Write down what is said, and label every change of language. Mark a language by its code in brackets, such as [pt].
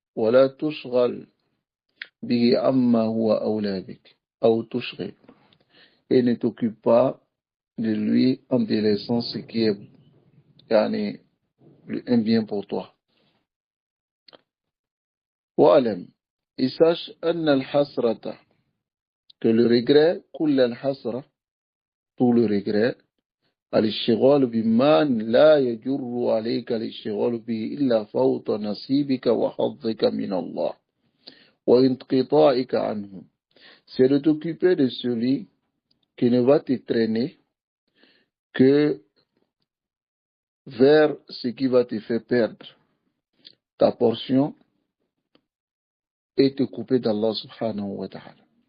[ar] ولا تشغل به عما هو أولى بك أو تشغل. [fr] Et ne t'occupe pas de lui en délaissant ce qui est un bien pour toi. [ar] وأعلم. [fr] Et sache [ar] أن الحسرة, [fr] que le regret, [ar] كل الحسرة, [fr] tout le regret, [ar] الاشتغال بما لا يجر عليك الاشتغال به إلا فوت نصيبك وحظك من الله وانقطاعك عنه. [fr] C'est de t'occuper de celui qui ne va te traîner que vers ce qui va te faire perdre ta portion et te couper d'Allah subhanahu wa ta'ala.